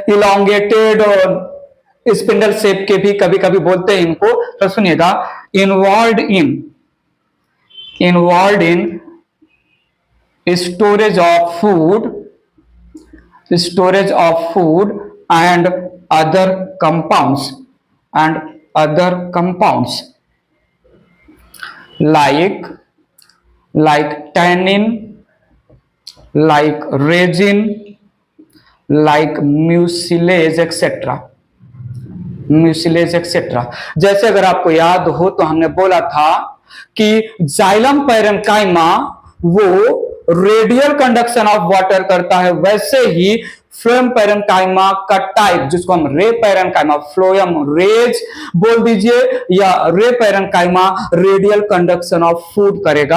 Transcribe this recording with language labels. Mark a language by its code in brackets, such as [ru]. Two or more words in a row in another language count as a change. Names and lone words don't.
[hi] इलोंगेटेड और [en] spindle shape [hi] के भी कभी कभी बोलते हैं इनको, तो सुनिएगा, [en] involve in storage of food and other कंपाउंड्स like tannin, like resin, like mucilage etc. [hi] जैसे अगर आपको याद हो तो हमने बोला था कि [en] xylem parenchyma [hi] वो [en] radial conduction of water [hi] करता है, वैसे ही [en] phloem parenchyma [hi] का टाइप, जिसको हम [en] ray parenchyma, phloem rays [hi] बोल दीजिए, या [en] ray parenchyma radial conduction of food [hi] करेगा।